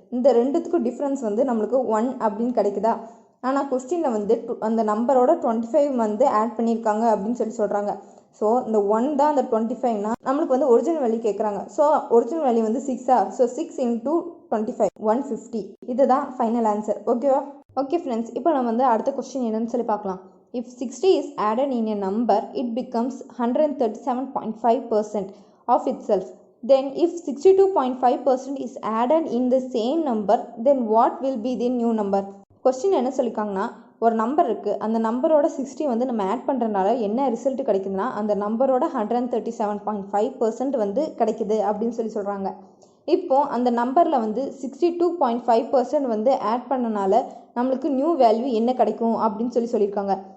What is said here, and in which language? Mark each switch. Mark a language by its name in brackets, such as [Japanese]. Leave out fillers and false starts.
[Tamil] இந்த ரெண்டுத்துக்கும் டிஃப்ரென்ஸ் வந்து நம்மளுக்கு 1 அப்படின்னு கிடைக்குதா? ஆனால் கொஸ்டினில் வந்து அந்த நம்பரோட 25 வந்து ஆட் பண்ணியிருக்காங்க அப்படின்னு சொல்லி சொல்கிறாங்க. ஸோ இந்த 1 தான் அந்த 25னா நம்மளுக்கு வந்து ஒரிஜினல் வேல்யூ கேட்குறாங்க. ஸோ ஒரிஜினல் வேல்யூ வந்து 6ஆ? ஸோ 6 × 25 150. இதுதான் ஃபைனல் ஆன்சர். ஓகேவா? ஓகே ஃப்ரெண்ட்ஸ், இப்போ நம்ம வந்து அடுத்த கொஸ்டின் என்னன்னு சொல்லி பார்க்கலாம். [English] If 60 is added in a number, it becomes 137.5% of itself. Then if 62.5% is added in the same number, then what will be the new number? [Tamil] Question என்ன சொல்லியிருக்காங்கன்னா, ஒரு நம்பர் இருக்குது, அந்த நம்பரோட 60 வந்து நம்ம ஆட் பண்ணுறதுனால என்ன ரிசல்ட் கிடைக்குதுன்னா அந்த நம்பரோட 137.5% வந்து கிடைக்குது அப்படின்னு சொல்லி சொல்கிறாங்க. இப்போது அந்த நம்பரில் வந்து 62.5% வந்து ஆட் பண்ணனால நம்மளுக்கு நியூ வேல்யூ என்ன கிடைக்கும் அப்படின்னு சொல்லியிருக்காங்க.